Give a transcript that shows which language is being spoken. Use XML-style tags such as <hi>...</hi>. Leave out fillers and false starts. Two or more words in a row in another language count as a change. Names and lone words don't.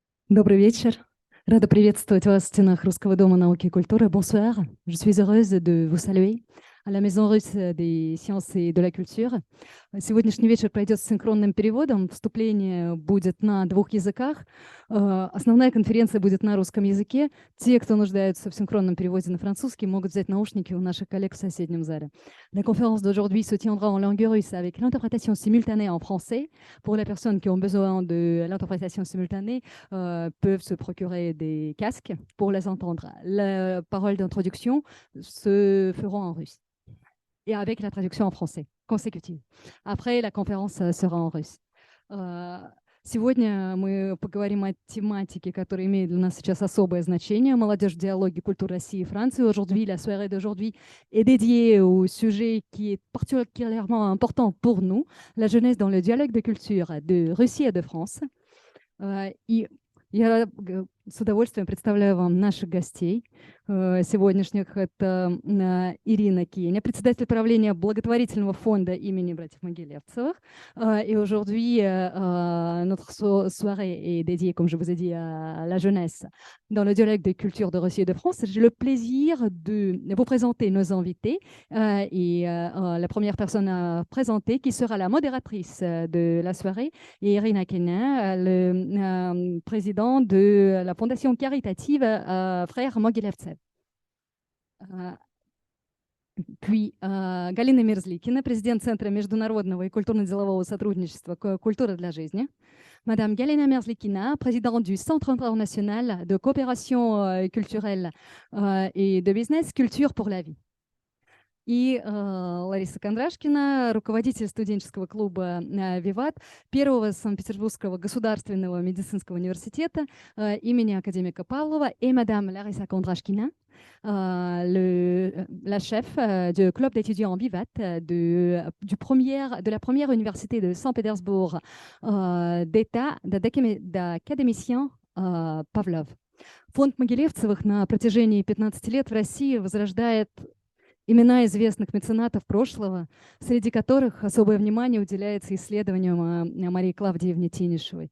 <ru>Добрый вечер. Рада приветствовать вас в стенах Русского дома науки и культуры.</ru> <fr>Bonsoir. Je suis heureuse de vous saluer à la Maison russe des sciences et de la culture.</fr> <ru>Сегодняшний вечер пройдет с синхронным переводом. Вступление будет на двух языках. Основная конференция будет на русском языке. Те, кто нуждаются в синхронном переводе на французский, могут взять наушники у наших коллег в соседнем зале.</ru> <fr>La conférence d'aujourd'hui se tiendra en langue russe avec l'interprétation simultanée en français. Pour les personnes qui ont besoin de l'interprétation simultanée, peuvent se procurer des casques pour les entendre. Les paroles d'introduction se feront en russe et avec la traduction en français consécutive. Après, la conférence sera en russe.</fr> <ru>Сегодня мы поговорим о тематике, которая имеет для нас сейчас особое значение. Молодежь в диалоге культур России</ru> <fr>et France. Aujourd'hui, la soirée d'aujourd'hui est dédiée au sujet qui est particulièrement important pour nous, la jeunesse dans le dialogue de culture de Russie et de France.</fr> <ru>И я с удовольствием представляю вам наших гостей сегодняшних. Это Ирина Кеня, председатель правления благотворительного фонда имени братьев Могилевцевых.</ru> <fr>Et aujourd'hui, notre soirée est dédiée, comme je vous ai dit, à la jeunesse dans le dialogue des cultures de Russie et de France. J'ai le plaisir de vous présenter nos invités et la première personne à présenter qui sera la modératrice de la soirée est Irina Kenya, le président de la fondation caritative Frères Могилевцев.</fr> <ru>Puis Галина Мерзликина, президент Центра международного и культурно-делового сотрудничества «Культура для жизни».</ru> <fr>Madame Galina Merzlikina, présidente du Centre international de coopération culturelle et de business «Culture pour la vie».</fr> <ru>И Лариса Кондрашкина, руководитель студенческого клуба «Виват», первого Санкт-Петербургского государственного медицинского университета имени академика Павлова,</ru> <fr>et Madame Larissa Kondrashkina, la chef du club d'étudiants en Vivat de la première université de Saint-Pétersbourg d'État d'académicien Pavlov.</fr> <ru>Фонд Могилевцевых на протяжении 15 лет в России возрождает имена известных меценатов прошлого, среди которых особое внимание уделяется исследованиям Марии Клавдиевне Тинишевой.</ru>